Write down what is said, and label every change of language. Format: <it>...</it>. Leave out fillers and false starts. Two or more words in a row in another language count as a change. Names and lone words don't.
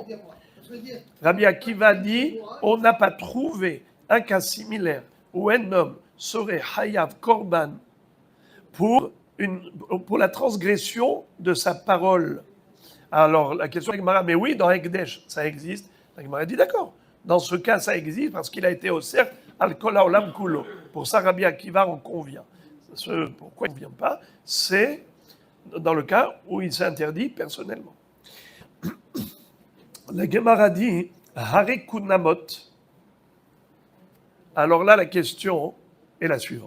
<fr>Rabbi Akiva dit, on n'a pas trouvé un cas similaire où un homme serait</fr> <he>חייב קרבן</he> <fr>pour la transgression de sa parole. Alors la question de Gemara, mais oui, dans Hekdesh, ça existe. La Gemara dit d'accord. Dans ce cas, ça existe parce qu'il a été au cercle</fr> <he>על כל העולם כולו.</he> <fr>Pour ça, Rabbi Akiva en convient. Pourquoi il ne convient pas? C'est dans le cas où il s'interdit personnellement. La Gemara dit</fr> <he>הרי קונמות.</he> <fr>Alors là, la question est la suivante.</fr>